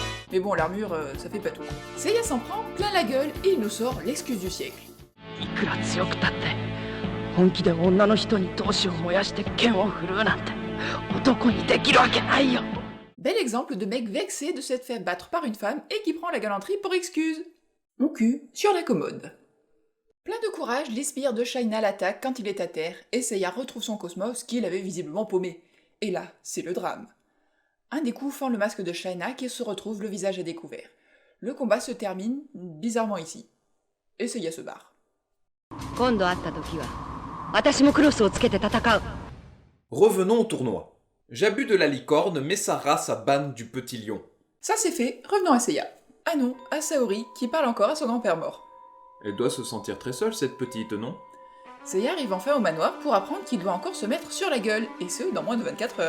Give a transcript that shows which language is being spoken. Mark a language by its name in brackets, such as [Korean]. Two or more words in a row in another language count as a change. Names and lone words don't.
[French] Mais bon, l'armure, ça fait pas tout. Seiya s'en prend plein la gueule et il nous sort l'excuse du siècle. [Japanese] いくら強くたって本気で女の人に闘志を燃やして剣を振るうなんて男にできるわけないよ。 [French] Bel exemple de mec vexé de s'être fait battre par une femme et qui prend la galanterie pour excuse. Mon cul sur la commode. Plein de courage, l'Espire de Shaina l'attaque quand il est à terre et Seiya retrouve son cosmos qu'il avait visiblement paumé. Et là, c'est le drame. Un des coups fend le masque de Shaina qui se retrouve le visage à découvert. Le combat se termine bizarrement ici. Et Seiya se barre. [Japanese] 今度会った時は私もクロスをつけて戦う。 [French] Revenons au tournoi. Jabu de la licorne met sa race à Ban du petit lion. Ça c'est fait, revenons à Seiya. Ah non, à Saori qui parle encore à son grand-père mort. Elle doit se sentir très seule cette petite, non? Seiya arrive enfin au manoir pour apprendre qu'il doit encore se mettre sur la gueule, et ce dans moins de 24 heures.